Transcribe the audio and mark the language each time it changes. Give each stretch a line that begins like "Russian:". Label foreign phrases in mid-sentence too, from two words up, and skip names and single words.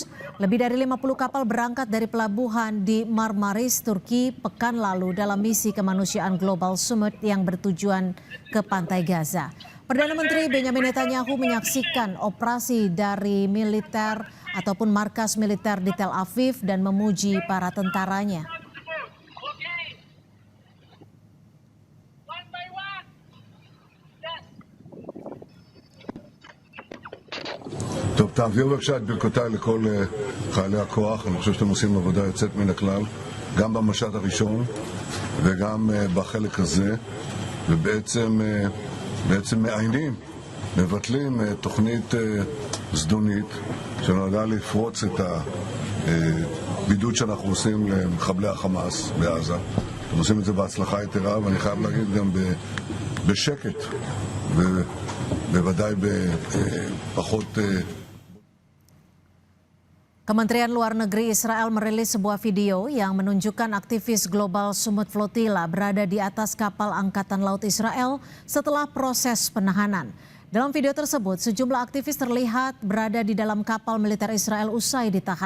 Indonesian: Lebih dari 50 kapal berangkat dari pelabuhan di Marmaris, Turki pekan lalu dalam misi kemanusiaan Global Sumut yang bertujuan ke pantai Gaza. Perdana Menteri Benjamin Netanyahu menyaksikan operasi dari militer ataupun markas militer di Tel Aviv dan memuji para tentaranya.
Hebrew: טוב, תעביר בבקשה את ברכותיי לכל חיילי הכוח. אני חושב שאתם עושים עבודה יוצאת מן הכלל, גם במשט הראשון וגם בחלק הזה, ובעצם מעיינים, מבטלים תוכנית זדונית שנועדה לפרוץ את הבידוד שאנחנו עושים למחבלי החמאס בעזה. אתם עושים את זה בהצלחה יתרה, ואני חייב להגיד גם בשקט ובוודאי בפחות...
Indonesian: Kementerian Luar Negeri Israel merilis sebuah video yang menunjukkan aktivis Global Sumut Flotilla berada di atas kapal Angkatan Laut Israel setelah proses penahanan. Dalam video tersebut, sejumlah aktivis terlihat berada di dalam kapal militer Israel usai ditahan.